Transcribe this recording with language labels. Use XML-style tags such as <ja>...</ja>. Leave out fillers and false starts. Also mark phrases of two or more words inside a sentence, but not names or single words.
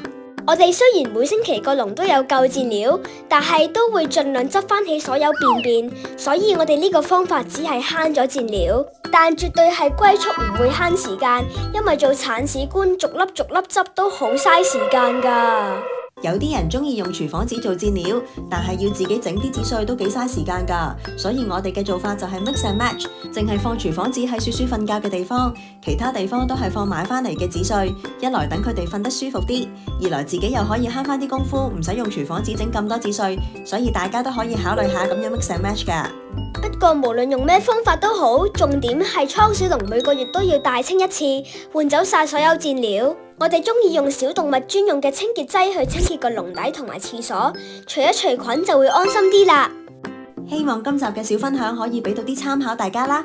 <yue>我哋雖然每星期個籠都有夠飼料，但係都會盡量執翻起所有便便，所以我哋呢個方法只係慳咗飼料，但絕對係龜速唔會慳時間，因為做鏟屎官逐粒逐粒執都好嘥時間噶。有啲人中意用廚房紙做飼料，但係要自己整啲紙碎都幾嘥時間噶，所以我哋嘅做法就係</yue> <en>mix and match，</en> <yue>淨係放廚房紙喺鼠鼠瞓覺嘅地方，其他地方都係放買翻嚟嘅紙碎，一來等佢哋瞓得舒服啲，二來自己又可以慳翻啲功夫，唔使用廚房紙整咁多紙碎，所以大家都可以考慮下咁樣</yue> <en>mix and match</en> <yue>噶。不過無論用咩方法都好，重點係倉鼠籠每個月都要大清一次，換走晒所有飼料。我哋中意用小動物專用嘅清潔劑去清潔個籠底同埋廁所，除一除菌就會安心啲啦。希望今集嘅小分享可以俾到啲參考大家啦。</yue>